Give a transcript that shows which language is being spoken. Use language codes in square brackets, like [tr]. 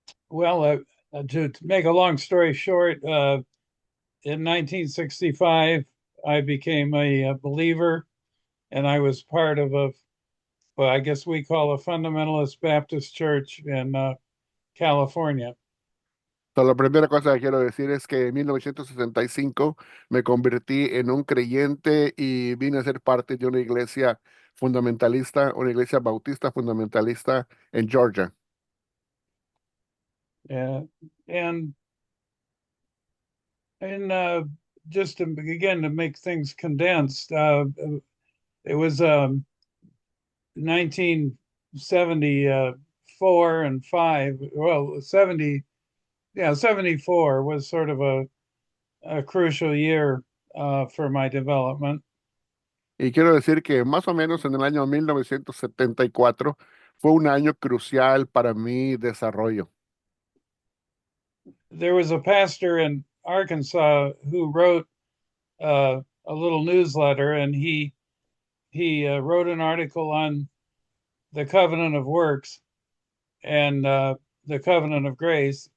[en] Well, to make a long story short, in 1965, I became a believer, and I was part of well, I guess we call a fundamentalist Baptist church in California. [es] So, la primera cosa que quiero decir es que en 1965 me convertí en un creyente y vine a ser parte de una iglesia fundamentalista, una iglesia bautista fundamentalista en Georgia. [en] Uh, and and just to, again to make things condensed, it was 1974 and five. Well, 74 was sort of a crucial year for my development. [es] Y quiero decir que más o menos en el año 1974 fue un año crucial para mi desarrollo. [en] There was a pastor in Arkansas who wrote a little newsletter, and he wrote an article on the covenant of works and the covenant of grace.